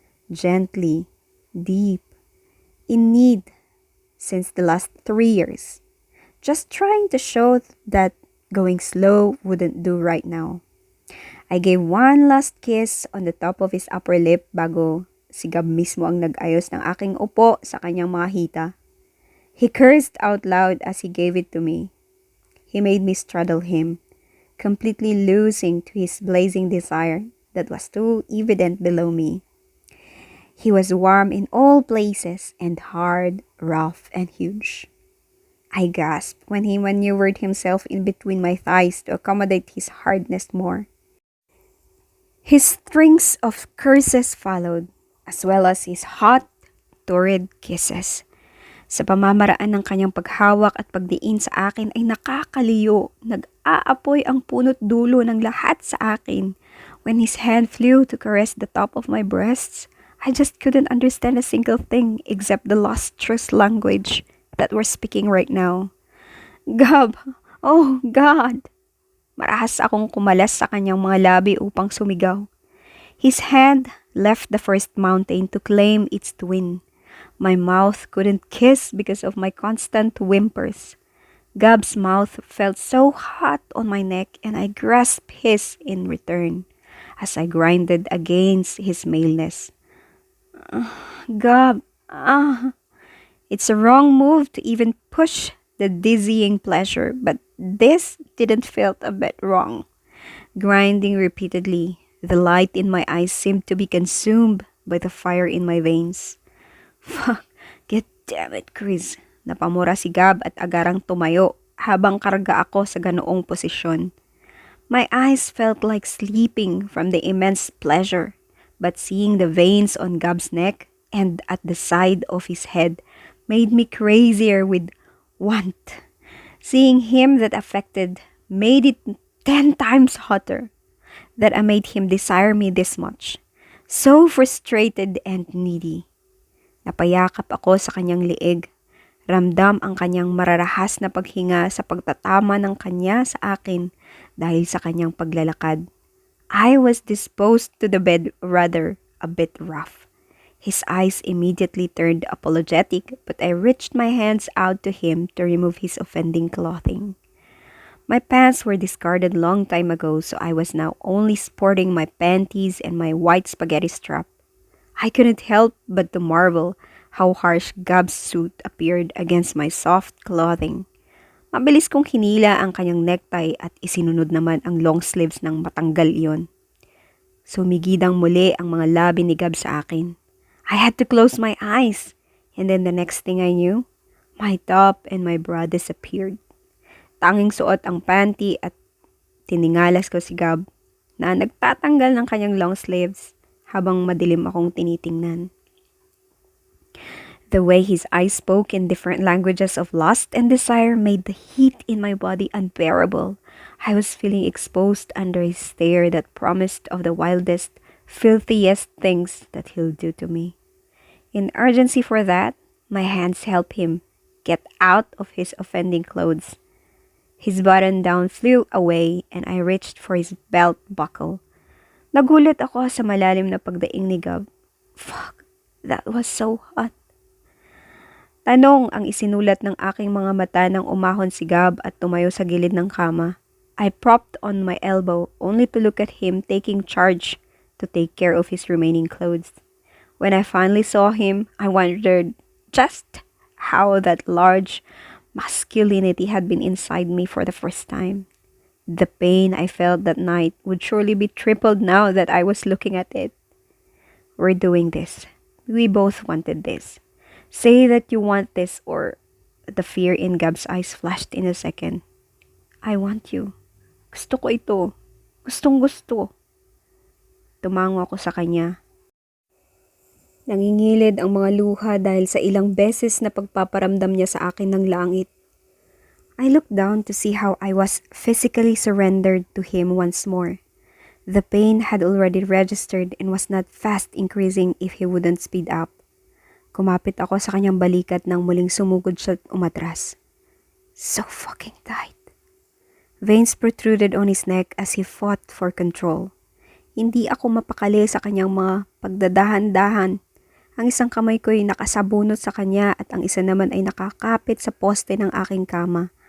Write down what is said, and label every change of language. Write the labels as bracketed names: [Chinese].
[English] Gently, deep, in need, since the last 3 years. Just trying to show that going slow wouldn't do right now. I gave one last kiss on the top of his upper lip [Filipino] bago si Gab mismo ang nag-ayos ng aking upo sa kanyang mga hita. [English] He cursed out loud as he gave it to me. He made me straddle him, completely losing to his blazing desire that was too evident below me. He was warm in all places and hard, rough, and huge. I gasped when he maneuvered himself in between my thighs to accommodate his hardness more. His strings of curses followed, as well as his hot, torrid kisses. [Filipino] Sa pamamaraan ng kanyang paghawak at pagdiin sa akin ay nakakaliyo. Nag-aapoy ang punot dulo ng lahat sa akin. [English] When his hand flew to caress the top of my breasts, I just couldn't understand a single thing except the lustrous language that we're speaking right now. Gab! Oh, God! [Filipino] Marahas akong kumalas sa kanyang mga labi upang sumigaw. [English] His hand left the first mountain to claim its twin. My mouth couldn't kiss because of my constant whimpers. Gab's mouth felt so hot on my neck and I grasped his in return as I grinded against his maleness. Gab, it's a wrong move to even push the dizzying pleasure, but this didn't feel a bit wrong. Grinding repeatedly, the light in my eyes seemed to be consumed by the fire in my veins. Fuck, get damn it, Chris. [Filipino] Napamura si Gab at agarang tumayo habang karga ako sa ganoong posisyon. [English] My eyes felt like sleeping from the immense pleasure, but seeing the veins on Gab's neck and at the side of his head made me crazier with want. Seeing him that affected made it 10 times hotter that I made him desire me this much. So frustrated and needy. [Filipino] Napayakap ako sa kanyang liig. Ramdam ang kanyang mararahas na paghinga sa pagtatama ng kanya sa akin dahil sa kanyang paglalakad. [English] I was disposed to the bed rather a bit rough. His eyes immediately turned apologetic, but I reached my hands out to him to remove his offending clothing. My pants were discarded long time ago, so I was now only sporting my panties and my white spaghetti strap. I couldn't help but to marvel how harsh Gab's suit appeared against my soft clothing. [Filipino] Mabilis kong hinila ang kanyang necktie at isinunod naman ang long sleeves ng matanggal iyon. Sumigidang muli ang mga labi ni Gab sa akin. [English] I had to close my eyes, and then the next thing I knew, my top and my bra disappeared. [Filipino] Tanging suot ang panty at tiningalas ko si Gab na nagtatanggal ng kanyang long sleeves habang madilim akong tinitingnan. [English] The way his eyes spoke in different languages of lust and desire made the heat in my body unbearable. I was feeling exposed under his stare that promised of the wildest, filthiest things that he'll do to me. In urgency for that, my hands helped him get out of his offending clothes. His button-down flew away and I reached for his belt buckle. [Filipino] Nagulat ako sa malalim na pagdaing ni Gab. [English] Fuck, that was so hot. [Filipino] Tanong ang isinulat ng aking mga mata nang umahon si Gab at tumayo sa gilid ng kama. [English] I propped on my elbow only to look at him taking charge to take care of his remaining clothes. When I finally saw him, I wondered just how that large, Masculinity had been inside me for the first time. The pain I felt that night would surely be tripled now that I was looking at it. We're doing this. We both wanted this. Say that you want this, or the fear in Gab's eyes flashed in a second. I want you. [Filipino] Gusto ko ito. Gustong gusto. Tumango ako sa kanya. Nangingilid ang mga luha dahil sa ilang beses na pagpaparamdam niya sa akin ng langit. [English] I looked down to see how I was physically surrendered to him once more. The pain had already registered and was not fast increasing if he wouldn't speed up. [Filipino] Kumapit ako sa kanyang balikat nang muling sumugod siya at umatras. [English] So fucking tight. Veins protruded on his neck as he fought for control. [Filipino] Hindi ako mapakali sa kanyang mga pagdadahan-dahan. Ang isang kamay ko ay nakasabunot sa kanya at ang isa naman ay nakakapit sa poste ng aking kama.